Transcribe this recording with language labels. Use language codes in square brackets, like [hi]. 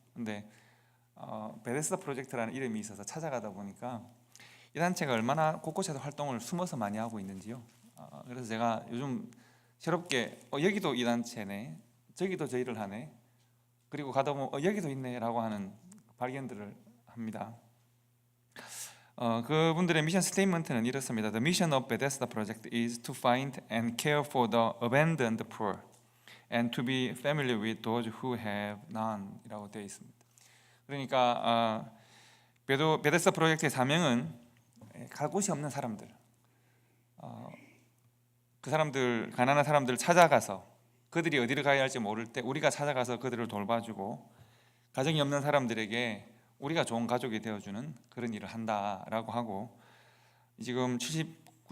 [ko] 근데 베데스다 프로젝트라는 이름이 있어서 찾아가다 보니까 이 단체가 얼마나 곳곳에서 활동을 숨어서 많이 하고 있는지요. 그래서 제가 요즘 새롭게 여기도 이 단체네, 저기도 저 일을 하네, 그리고 가다 보면 여기도 있네 라고 하는 발견들을 합니다. 그분들의 미션 스테이트먼트는 이렇습니다. [en] The mission of Bethesda Project is to find and care for the abandoned poor and to be familiar with those who have none [ko] 이라고 되어 있습니다. 그러니까 베데스다 프로젝트의 사명은 갈 곳이 없는 사람들, 그 사람들, 가난한 사람들을 찾아가서 그들이 어디를 가야 할지 모를 때 우리가 찾아가서 그들을 돌봐주고 가정이 없는 사람들에게 우리가 좋은 가족이 되어주는 그런 일을 한다라고 하고 지금 79